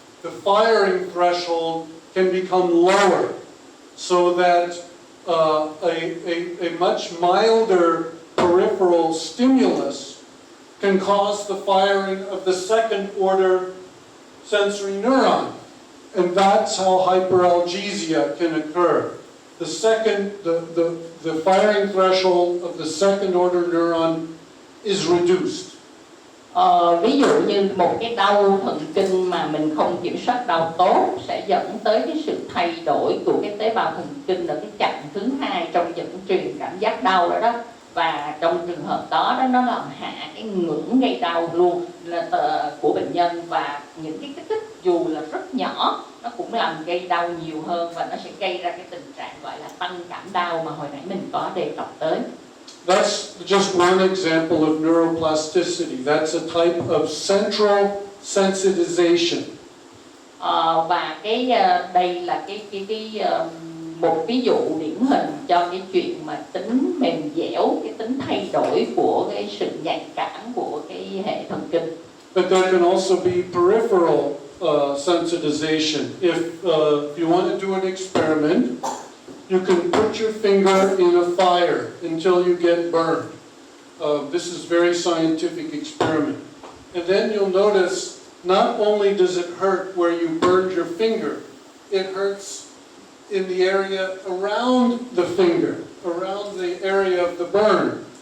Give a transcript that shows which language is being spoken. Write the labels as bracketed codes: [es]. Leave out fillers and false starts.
[en] The firing threshold can become lower, so that a much milder peripheral stimulus can cause the firing of the second order sensory neuron. And that's how hyperalgesia can occur. The firing threshold of the second order neuron is reduced. [vi] Ví dụ như một cái đau thần kinh mà mình không kiểm soát đau tốt sẽ dẫn tới cái sự thay đổi của cái tế bào thần kinh ở cái chặng thứ hai trong dẫn truyền cảm giác đau đó. Và trong trường hợp đó nó làm hạ cái ngưỡng gây đau luôn của bệnh nhân, và những cái kích thích dù là rất nhỏ nó cũng làm gây đau nhiều hơn, và nó sẽ gây ra cái tình trạng gọi là tăng cảm đau mà hồi nãy mình có đề cập tới. [en] That's just one example of neuroplasticity. That's a type of central sensitization. [vi] Và đây là một ví dụ điển hình cho cái chuyện mà tính mềm dẻo, cái tính thay đổi của cái sự nhạy cảm của cái hệ thần kinh. [en] But there can also be peripheral sensitization. If you want to do an experiment, you can put your finger in a fire until you get burned. This is very scientific experiment. And then you'll notice not only does it hurt where you burned your finger, it hurts in the area around the finger, around the area of the burn.